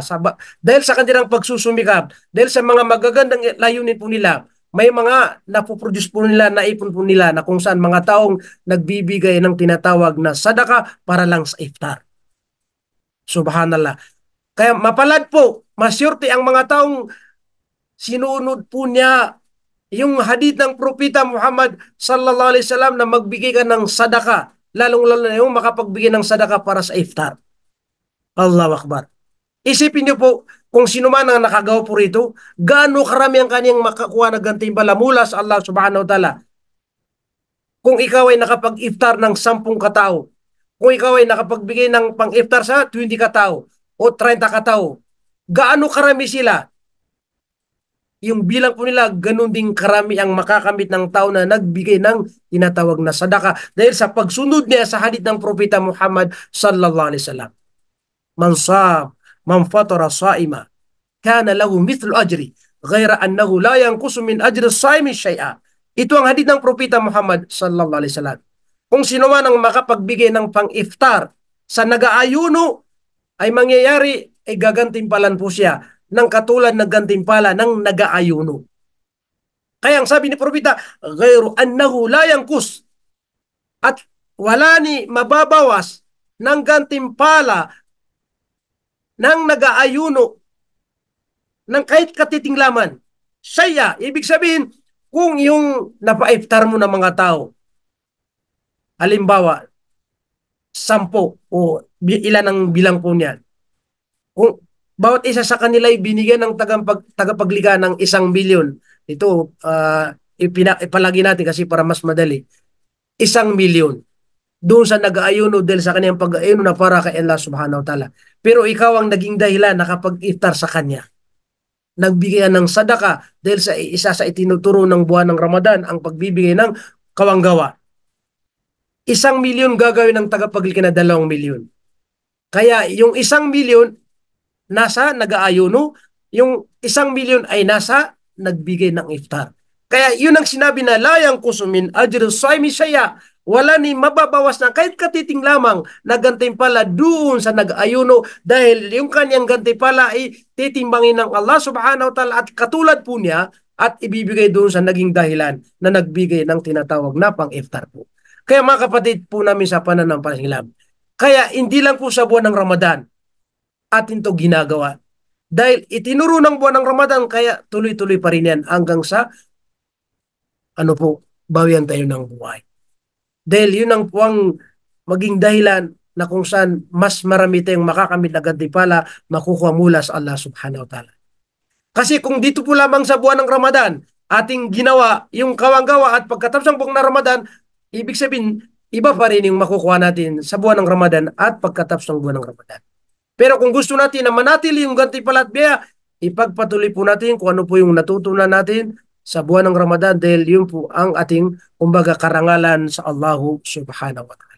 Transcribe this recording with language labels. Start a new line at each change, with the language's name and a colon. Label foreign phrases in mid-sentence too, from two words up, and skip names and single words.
Filipino: Dahil sa kanilang pagsusumikap, dahil sa mga magagandang layunin po nila, may mga napoproduce po nila, naipon po nila na kung saan mga taong nagbibigay ng tinatawag na sadaka para lang sa iftar. Subhanallah. Kaya mapalad po, masyurte ang mga taong sinunod po niya yung hadith ng Propeta Muhammad
Arabic: صلى الله عليه وسلم
Filipino: na magbigay ka ng sadaka, lalong-lalo na yung makapagbigay ng sadaka para sa iftar.
Arabic: الله أكبر.
Filipino: Isipin niyo po, kung sino man ang nakagawa po rito, gaano karami ang kaniyang makakuha na gantimpala mula sa Allah
Arabic: سبحانه وتعالى.
Filipino: Kung ikaw ay nakapag-iftar ng 10 katao, kung ikaw ay nakapagbigay ng pang-iftar sa 20 katao o 30 katao, gaano karami sila? Yung bilang po nila, ganun din karami ang makakamit ng tao na nagbigay ng tinatawag na sadaka dahil sa pagsunod niya sa hadith ng Propeta Muhammad
Arabic: صلى الله عليه وسلم. من فطر صائما كان له مثل أجره غير أنه لا ينقص من أجر الصائم شيئا.
Filipino: Ito ang hadith ng Propeta Muhammad
Arabic: صلى الله عليه وسلم.
Filipino: Kung sino man ang makapagbigay ng pang-iftar sa nag-aayuno, ay mangyayari ay gagantimpalan po siya ng katulad ng gantimpala ng nag-aayuno. Kaya ang sabi ni Propeta,
Arabic: غير أنه لا ينقص,
Filipino: at wala ni mababawas ng gantimpala ng nag-aayuno ng kahit katiting laman. Saya, ibig sabihin, kung yung napa-iftar mo ng mga tao, halimbawa, 10 o ilan ang bilang po niyan. Kung bawat isa sa kanila ay binigyan ng tagapaglikha ng 1 milyon, ito ipalagi natin kasi para mas madali, 1 milyon doon sa nag-aayuno dahil sa kanyang pag-aayuno na para kay Allah
Arabic: سبحانه وتعالى.
Filipino: Pero ikaw ang naging dahilan nakapag-iftar sa kanya. Nagbigay ng sadaka dahil sa isa sa itinuturo ng buwan ng Ramadan, ang pagbibigay ng kawanggawa. 1 milyon gagawin ng tagapaglikha na 2 milyon. Kaya yung 1 milyon nasa nag-aayuno, yung 1 milyon ay nasa nagbigay ng iftar. Kaya yun ang sinabi na
Arabic: لا ينقص من أجر الصائم شيئا,
Filipino: wala ni mababawas na kahit katiting lamang na gantimpala doon sa nag-ayuno dahil yung kanyang gantimpala ay titimbangin ng Allah
Arabic: سبحانه وتعالى
Filipino: at katulad po niya at ibibigay doon sa naging dahilan na nagbigay ng tinatawag na pang-iftar po. Kaya mga kapatid po namin sa pananampalataya, kaya hindi lang po sa buwan ng Ramadan atin to ginagawa. Dahil itinuro ng buwan ng Ramadan, kaya tuloy-tuloy pa rin yan hanggang sa bawian tayo ng buhay. Dahil yun ang puwang maging dahilan na kung saan mas marami tayong makakamit na gantimpala makukuha mula sa Allah
Arabic: سبحانه وتعالى.
Filipino: Kasi kung dito po lamang sa buwan ng Ramadan, ating ginawa yung kawanggawa at pagkatapos ng buwan ng Ramadan, ibig sabihin, iba pa rin yung makukuha natin sa buwan ng Ramadan at pagkatapos ng buwan ng Ramadan. Pero kung gusto natin na manatili yung gantimpala at biyaya, ipagpatuloy po natin kung ano po yung natutunan natin sa buwan ng Ramadan dahil yun po ang ating kumbaga karangalan sa
Arabic: الله سبحانه وتعالى.